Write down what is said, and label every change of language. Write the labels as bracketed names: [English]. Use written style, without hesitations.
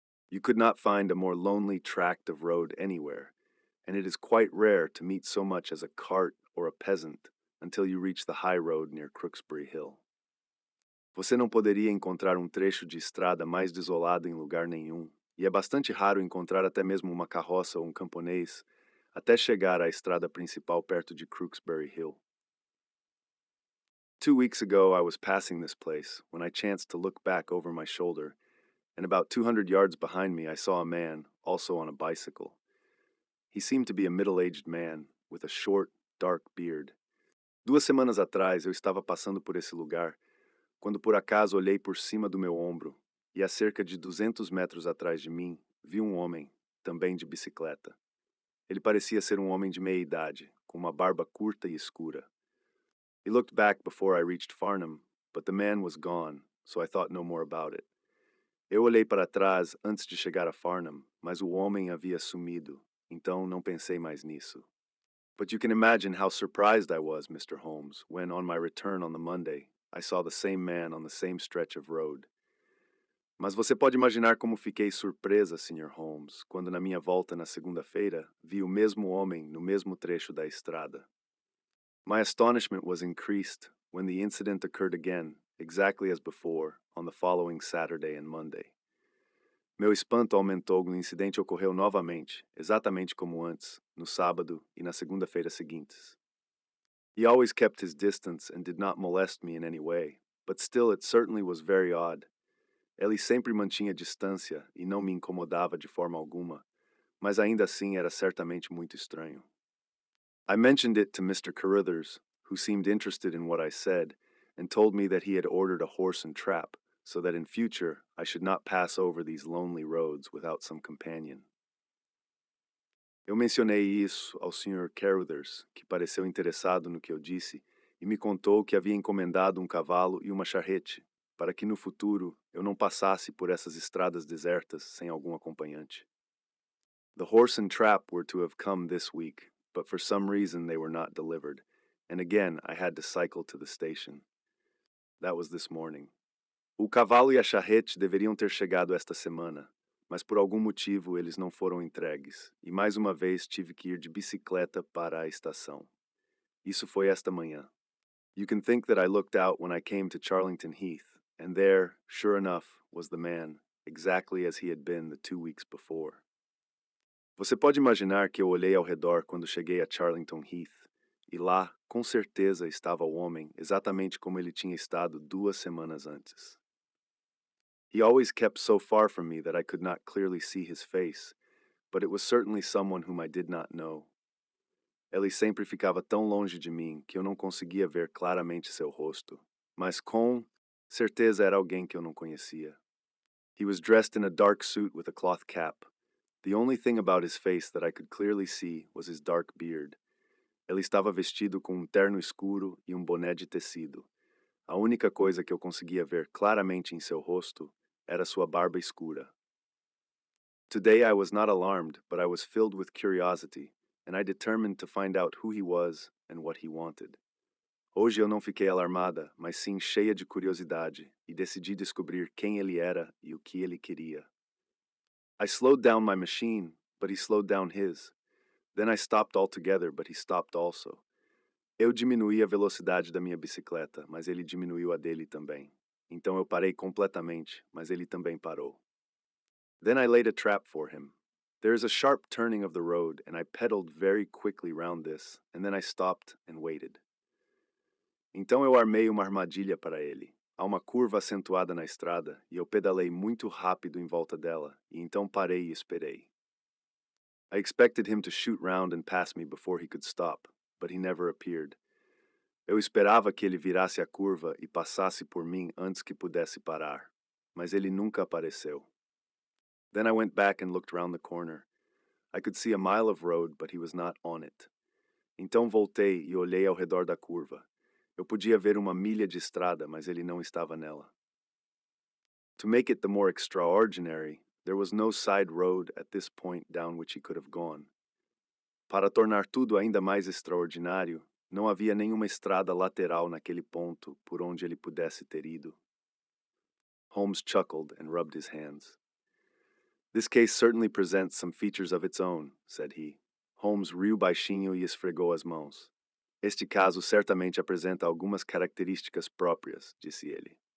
[English] You could not find a more lonely tract of road anywhere, and it is quite rare to meet so much as a cart or a peasant until you reach the high road near Crooksbury Hill. [Portuguese] Você não poderia encontrar trecho de estrada mais desolado em lugar nenhum, e é bastante raro encontrar até mesmo uma carroça ou camponês até chegar à estrada principal perto de Crooksbury Hill. [English] 2 weeks ago I was passing this place when I chanced to look back over my shoulder, and about 200 yards behind me I saw a man, also on a bicycle. He seemed to be a middle-aged man, with a short, dark beard. [Portuguese] 2 semanas atrás eu estava passando por esse lugar, quando por acaso olhei por cima do meu ombro, e a cerca de 200 metros atrás de mim, vi um homem, também de bicicleta. Ele parecia ser um homem de meia-idade, com uma barba curta e escura. [English] He looked back before I reached Farnham, but the man was gone, so I thought no more about it. [Portuguese] Eu olhei para trás antes de chegar a Farnham, mas o homem havia sumido, então não pensei mais nisso. [English] But you can imagine how surprised I was, Mr. Holmes, when on my return on the Monday, I saw the same man on the same stretch of road. [Portuguese] Mas você pode imaginar como fiquei surpresa, Sr. Holmes, quando na minha volta na segunda-feira vi o mesmo homem no mesmo trecho da estrada. [English] My astonishment was increased when the incident occurred again, exactly as before, on the following Saturday and Monday. [Portuguese] Meu espanto aumentou quando o incidente ocorreu novamente, exatamente como antes, no sábado e na segunda-feira seguintes. [English] He always kept his distance and did not molest me in any way, but still it certainly was very odd. [Portuguese] Ele sempre mantinha distância e não me incomodava de forma alguma, mas ainda assim era certamente muito estranho. [English] I mentioned it to Mr. Carruthers, who seemed interested in what I said, and told me that he had ordered a horse and trap, so that in future I should not pass over these lonely roads without some companion. [Portuguese] Eu mencionei isso ao Sr. Carruthers, que pareceu interessado no que eu disse, e me contou que havia encomendado um cavalo e uma charrete, para que no futuro eu não passasse por essas estradas desertas sem algum acompanhante. [English] The horse and trap were to have come this week, but for some reason they were not delivered, and again I had to cycle to the station. That was this morning. [Portuguese] O cavalo e a charrete deveriam ter chegado esta semana, mas por algum motivo eles não foram entregues, e mais uma vez tive que ir de bicicleta para a estação. Isso foi esta manhã. [English] You can think that I looked out when I came to Charlington Heath, and there, sure enough, was the man, exactly as he had been the 2 weeks before. [Portuguese] Você pode imaginar que eu olhei ao redor quando cheguei a Charlington Heath, e lá, com certeza, estava o homem, exatamente como ele tinha estado 2 semanas antes. [English] He always kept so far from me that I could not clearly see his face, but it was certainly someone whom I did not know. [Portuguese] Ele sempre ficava tão longe de mim que eu não conseguia ver claramente seu rosto, mas com certeza era alguém que eu não conhecia. [English] He was dressed in a dark suit with a cloth cap. The only thing about his face that I could clearly see was his dark beard. [Portuguese] Ele estava vestido com terno escuro e boné de tecido. A única coisa que eu conseguia ver claramente em seu rosto era sua barba escura. [English] Today I was not alarmed, but I was filled with curiosity, and I determined to find out who he was and what he wanted. [Portuguese] Hoje eu não fiquei alarmada, mas sim cheia de curiosidade, e decidi descobrir quem ele era e o que ele queria. [English] I slowed down my machine, but he slowed down his. Then I stopped altogether, but he stopped also. [Portuguese] Eu diminuí a velocidade da minha bicicleta, mas ele diminuiu a dele também. Então eu parei completamente, mas ele também parou. [English] Then I laid a trap for him. There is a sharp turning of the road, and I pedaled very quickly round this, and then I stopped and waited. [Portuguese] Então eu armei uma armadilha para ele. Há uma curva acentuada na estrada, e eu pedalei muito rápido em volta dela, e então parei e esperei. [English] I expected him to shoot round and pass me before he could stop, but he never appeared. [Portuguese] Eu esperava que ele virasse a curva e passasse por mim antes que pudesse parar, mas ele nunca apareceu. [English] Then I went back and looked round the corner. I could see a mile of road, but he was not on it. [Portuguese] Então voltei e olhei ao redor da curva. Eu podia ver uma milha de estrada, mas ele não estava nela. [English] To make it the more extraordinary, there was no side road at this point down which he could have gone. [Portuguese] Para tornar tudo ainda mais extraordinário, não havia nenhuma estrada lateral naquele ponto por onde ele pudesse ter ido. [English] Holmes chuckled and rubbed his hands. This case certainly presents some features of its own, said he. [Portuguese] Holmes riu baixinho e esfregou as mãos. Este caso certamente apresenta algumas características próprias, disse ele.